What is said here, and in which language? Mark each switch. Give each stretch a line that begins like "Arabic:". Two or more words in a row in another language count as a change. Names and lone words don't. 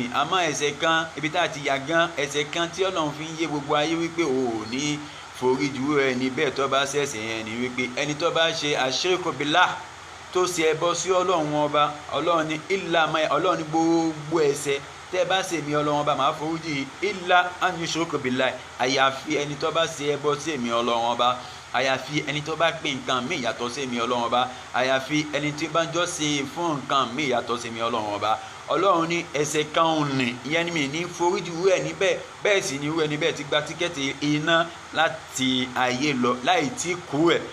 Yoruba: àmọ́ ẹ̀ṣẹ̀ kan ibi tá a ti yà gan, ẹ̀ṣẹ̀ kan tí Ọlọ́run fi ń yé gbogbo ayé wípé o ò ní foríjì rẹ̀ ní bẹ́ẹ̀ tó bá ṣẹ̀ṣẹ̀ yẹn ni wípé ẹni tó bá ṣe àṣírkù billah tó ṣe ẹbọ sí Ọlọ́run ọba, Ọlọ́run ní Ọlọ́run ní gbogbo ẹ̀ṣẹ̀ tẹ́ bá ṣe mi Ọlọ́run ọba máa foríjì
Arabic: إلا أن يشرك بالله.
Yoruba: àyàfi ẹni tó bá ṣe ẹbọ sí èmi Ọlọ́run ọba, àyàfi ẹni tó bá pè nǹkan míì yàtọ̀ sí èmi Ọlọ́run ọba, àyàfi ẹni tí bá jọ́sìn fún nǹkan míì yàtọ̀ sí èmi Ọlọ́run ọba. Ọlọ́run ní ẹ̀ṣẹ̀ kan ò ní ìyẹn ni mi ní foríjì irú ẹ̀ níbẹ̀. bẹ́ẹ̀ sì ni irú ẹ̀ níbẹ̀ ti gba tíkẹ́ẹ̀tì iná láti ayé lọ láì tí kú ẹ̀.